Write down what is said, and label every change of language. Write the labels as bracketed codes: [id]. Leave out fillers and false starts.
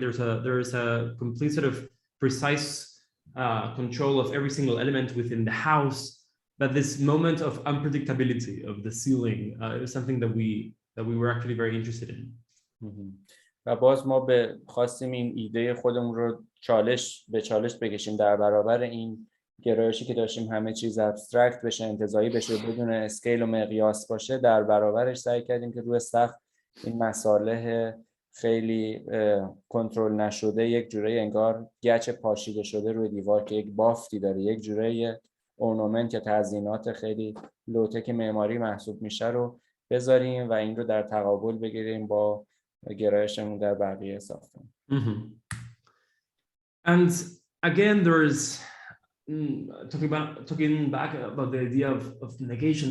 [en] There's a complete sort of precise control of every single element within the house, but this moment of unpredictability of the ceiling is something that we were actually very interested in. [fa] و باز ما خواستیم این ایده خودمون رو چالش بکشیم در برابر این گرایشی که داشتیم همه چیز ابسترکت بشه، انتزاعی بشه، بدون اسکیل و مقیاس باشه. در برابرش سعی کردیم که روی سقف این مصالح خیلی کنترل نشده، یک جوری انگار گچ پاشیده شده روی دیوار که یک بافتی داره، یک جوری اورنامنت یا تزیینات خیلی لوتک معماری محسوب میشه رو بذاریم و این رو در تقابل بگیریم با گرایشمون در بقیه ساختمان. [en] And again, there's talking back about the idea of negation.